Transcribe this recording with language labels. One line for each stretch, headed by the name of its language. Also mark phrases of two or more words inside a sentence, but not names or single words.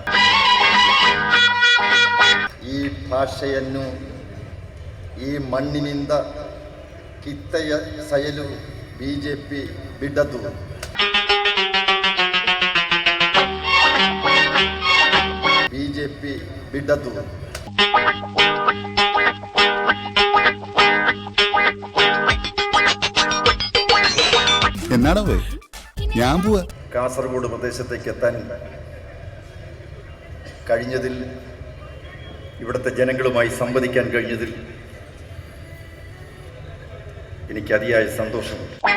Kannada: ಈ ಭಾಷೆಯನ್ನು ಈ ಮಣ್ಣಿನಿಂದ ಕಿತ್ತೆಯ ಸಯಲು ಬಿಜೆಪಿ ಬಿಡದು. ಬಿಜೆಪಿ ಬಿಡದು.
Malayalam: എന്നാടോ ഞാൻ പോവാ. കാസർഗോഡ് പ്രദേശത്തേക്ക് എത്താൻ കഴിഞ്ഞതിൽ, ഇവിടുത്തെ ജനങ്ങളുമായി സംവദിക്കാൻ കഴിഞ്ഞതിൽ എനിക്ക് അതിയായ സന്തോഷമുണ്ട്.